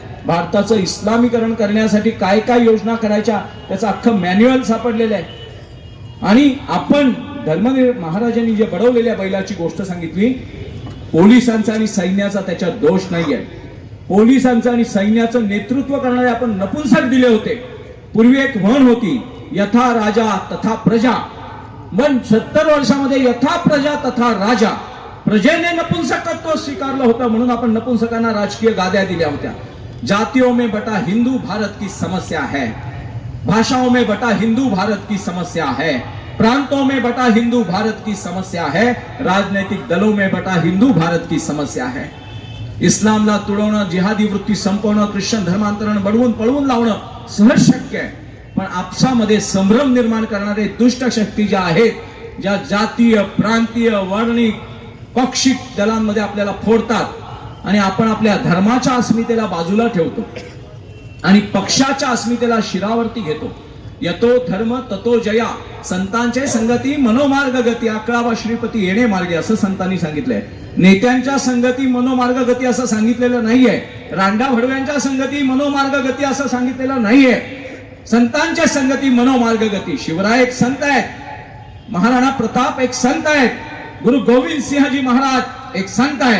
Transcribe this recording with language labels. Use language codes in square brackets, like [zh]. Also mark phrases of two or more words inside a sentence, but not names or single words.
[mr] भारताचं इस्लामीकरण करण्यासाठी काय काय योजना करायच्या त्याचं अख्खं मॅन्युअल सापडलेलं आहे. आणि आपण महाराजांनी जे बडवलेल्या बैलाची गोष्ट सांगितली, पोलिसांचा आणि सैन्याचा त्याच्यात दोष नाही आहे. पोलिसांचं आणि सैन्याचं नेतृत्व करणारे आपण नपुंसक दिले होते. पूर्वी एक म्हण होती, [sa] यथा राजा तथा प्रजा. [mr] पण 70 वर्षामध्ये [sa] यथा प्रजा तथा राजा, [mr] प्रजेने नपुंसकत्व स्वीकारलं होतं म्हणून आपण नपुंसकांना राजकीय गाद्या दिल्या होत्या. [hi] जातियों में बटा हिंदू भारत की समस्या है, भाषाओं में बटा हिंदू भारत की समस्या है, प्रांतों में बटा हिंदू भारत की समस्या है, राजनैतिक दलों में बटा हिंदू भारत की समस्या है. [mr] इस्लामला तुडवणं, जिहादी वृत्ती संपवणं, ख्रिश्चन धर्मांतरण बडवून पळवून लावणं सहज शक्य आहे, पण आपसामध्ये संभ्रम निर्माण करणारे दुष्ट शक्ती ज्या आहेत, ज्या जातीय, प्रांतीय, वर्णिक, पक्षिक दलांमध्ये आपल्याला फोडतात आणि आपण आपल्या धर्माच्या अस्मितेला बाजूला ठेवतो आणि पक्षाच्या अस्मितेला शिरावरती घेतो. [sa] यतो धर्म ततो जया, [mr] संतांचे संगती मनोमार्ग गती, 11वा श्रीपती येणे मार्गे असं संतांनी सांगितलंय. नेत्यांच्या संगती मनोमार्ग गती असं सांगितलेलं नाहीये. रांडा भडव्यांच्या संगती मनोमार्ग गती असं सांगितलेलं नाहीये. संतांच्या संगती मनोमार्ग गती. शिवराय एक संत आहेत, महाराणा प्रताप एक संत आहेत, गुरु गोविंद सिंहजी महाराज एक संत आहेत.